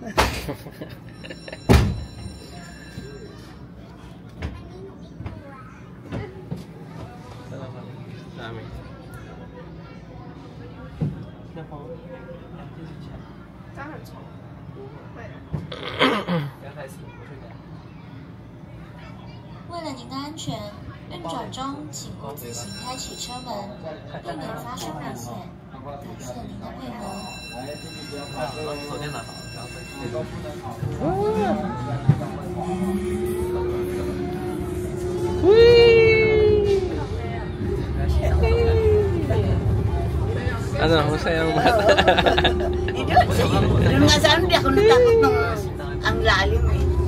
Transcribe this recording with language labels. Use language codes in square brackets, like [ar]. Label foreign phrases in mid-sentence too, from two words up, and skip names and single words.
[tl] Dami. Dami. [zh] 为了您的安全，运转中请勿自行开启车门，避免发生危险。感谢您的配合。手电拿好，然后 [tl] ano, masaya ang mata. Yung nga saan, hindi ako natakot nung ang lalim eh.